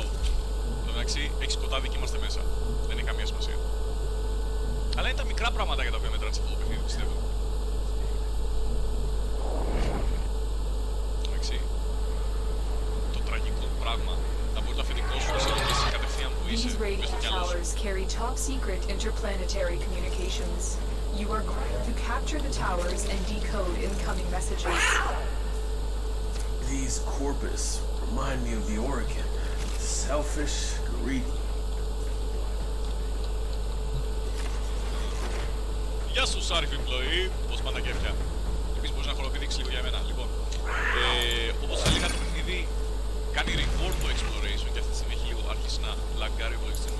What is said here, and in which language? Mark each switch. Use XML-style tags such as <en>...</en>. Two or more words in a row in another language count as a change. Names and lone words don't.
<el>Στο μεταξύ, έχει σκοτάδι και είμαστε μέσα. Δεν έχει καμία σημασία. Αλλά είναι τα μικρά πράγματα για τα οποία μετράνε σε αυτό το παιχνίδι, πιστεύω. Εντάξει. Το τραγικό πράγμα. Να μπορεί το αφεντικό σου να σε ρωτήσει κατευθείαν που είσαι.</el> <en>These radiant towers carry top secret interplanetary communications. You are going to capture the towers and decode incoming messages. These corpus remind me of the Oricon. Selfish, greedy.</en> <el>Γεια σου, Σάριφ Employee. Πώς πάντα και πια. Επίσης μπορείς να χωροπηδήξεις λίγο για μένα. Λοιπόν, όπως έλεγα, το παιχνίδι κάνει reward το exploration και αυτή τη στιγμή έχει λίγο αρχίσει να λαγκάρει ο υπολογιστής μου.</el>